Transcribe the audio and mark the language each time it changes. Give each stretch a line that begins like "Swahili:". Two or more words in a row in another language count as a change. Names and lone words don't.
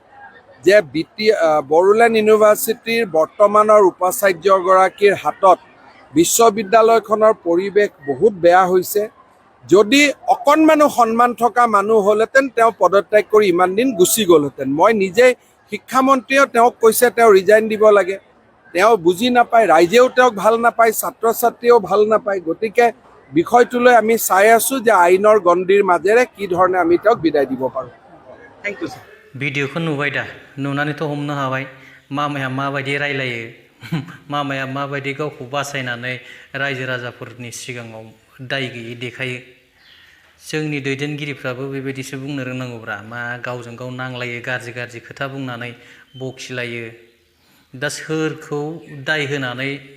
Assamese: যে বড়োলেণ্ড ইউনিভাৰ্চিটিৰ বৰ্তমানৰ উপাচাৰ্যগৰাকীৰ হাতত বিশ্ববিদ্যালয়খনৰ পৰিৱেশ বহুত বেয়া হৈছে যদি অকণমানো সন্মান থকা মানুহ হ'লেতেন তেওঁ পদত্যাগ কৰি ইমান দিন গুচি গ'লহেঁতেন মই নিজে শিক্ষামন্ত্ৰীয়েও তেওঁক কৈছে তেওঁ ৰিজাইন দিব লাগে তেওঁ বুজি নাপায় ৰাইজেও তেওঁক ভাল নাপায় ছাত্ৰ ছাত্ৰীয়েও ভাল নাপায় গতিকে বিষয়টোলৈ আমি চাই আছো যে আইনৰ গণ্ডিৰ মাজেৰে কি ধৰণে আমি তেওঁক বিদায় দিব পাৰোঁ
English: thank you sir
Bodo: भिडिअखौ नुबाय दा नुनानैथ' हमनो हाबाय मामाया माबायदि रायलायो मामाया माबायदि गावखौ बासायनानै रायजो राजाफोरनि सिगाङाव दाय गैयै देखायो जोंनि दैदेनगिरिफ्राबो बेबायदिसो बुंनो रोंनांगौब्रा मा गावजों गाव नांलायो गाज्रि गाज्रि खोथा बुंनानै बखिलायो दा सोरखौ दाय होनानै